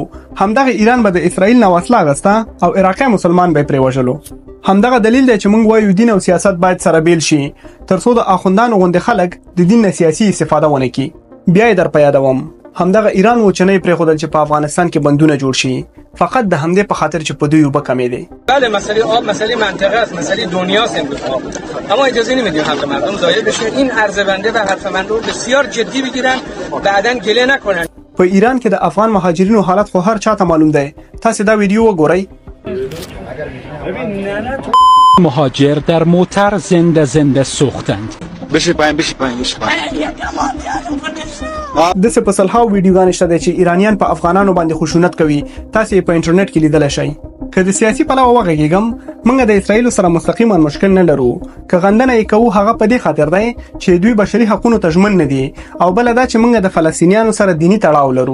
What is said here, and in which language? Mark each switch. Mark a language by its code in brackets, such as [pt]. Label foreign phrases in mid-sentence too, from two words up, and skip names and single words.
[ps] همدغه ایران به د اسرائیل نه وسله اخیسته او عراقي مسلمان به پرې وژلو. همدغه دلیل دی چې موږ وایو دین او سیاست باید سره بیل شي ترڅو د اخوندانو غوندې خلک د دین نه سیاسي استفاده ونه کړي. بیا یې در په یادوم همدغه ایران و چې نه یې پرېښودل چې په افغانستان کې بندونه جوړ شي فقط د همدې په خاطر چې په دوی اوبه کمې دي. [fa] بله مسئله آب مسئله منطقه است، مسئله دنیاست امروز آب، اما اجازه نمیدیم حق مردم ضایع بشه. این عرض بنده و حرف من رو بسیار جدی بگیرن، بعداً گله نکنن. [ps] په ایران کې د افغان مهاجرینو حالت خو هر چاته معلوم دی. تاسو دا ویډیو وګورئ. [fa] مهاجر در موتر زنده سوختند. بشی پایین. [ps] د څه په سلهاو ویډیوګانې شته چې ایرانیان په افغانانو باندې خشونت کوي، تاسو په انټرنیټ کې لیدلی شئ. که د سیاسي پلوه وغږیږم، موږ د اسرائیل سره مستقیما مشکل نه لرو. که غندنه یې کوو هغه په دې خاطر دی چې دوی بشري حقونو ته ژمن نه دي او بله دا چې موږ د فلسطینیانو سره دیني تړاو لرو.